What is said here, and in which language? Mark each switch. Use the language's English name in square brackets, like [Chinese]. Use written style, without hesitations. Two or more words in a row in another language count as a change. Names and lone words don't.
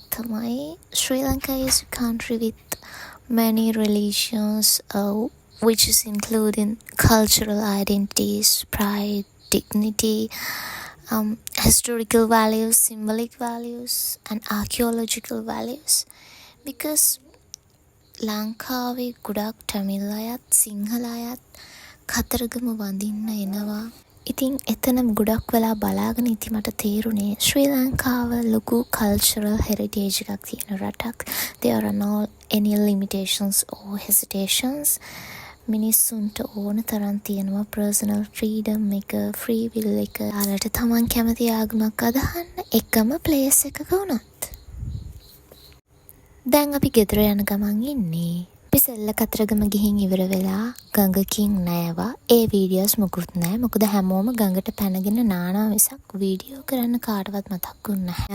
[English] තමයි Sri Lanka is a country with many religions which is including cultural identities, pride, dignity, historical values, symbolic values and archaeological values because [Sinhala] ලංකාවේ ගොඩක් ටැමිල් අයත් සිංහල අයත් කතරගම වඳින්න එනවා. ඉතින් එතන ගොඩක් වෙලා බලාගෙන ඉති මට තේරුණේ ශ්‍රී ලංකාව ලොකු [English] cultural heritage [Sinhala] එකක් තියෙන රටක්. [English] There are no any limitations or hesitations. [Sinhala] මිනිස්සුන්ට ඕන තරම් තියෙනවා [English] personal freedom [Sinhala] එක, [English] free will [Sinhala] එක. යාලට තමන් කැමති ආගමක් අදහන්න එකම place එකක වුණත්. දැන් අපි ගෙදර යන ගමන් ඉන්නේ. අපි සෙල්ල කතරගම ගිහින් ඉවර වෙලා ගඟකින් නෑවා. ඒ වීඩියෝස් මොකුත් නෑ. මොකද හැමෝම ගඟට පැනගෙන නානවා මිසක් වීඩියෝ කරන්න කාටවත් මතක්ුන්නේ නැහැ.